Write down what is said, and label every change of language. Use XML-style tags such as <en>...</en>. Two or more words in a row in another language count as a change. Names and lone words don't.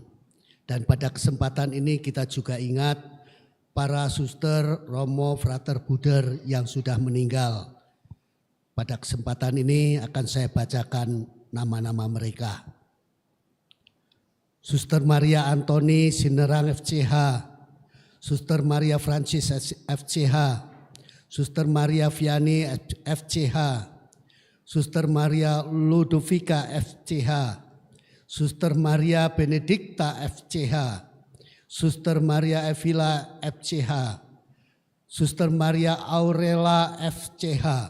<id>Dan pada kesempatan ini kita juga ingat para suster, romo, frater, buder yang sudah meninggal. Pada kesempatan ini akan saya bacakan nama-nama mereka. Suster Maria Antoni Sinerang FCH, Suster Maria Francis FCH, Suster Maria Viani FCH, Suster Maria Ludovica FCH, Suster Maria Benedikta FCH, Suster Maria Evila FCH, Suster Maria Aurela FCH,</id>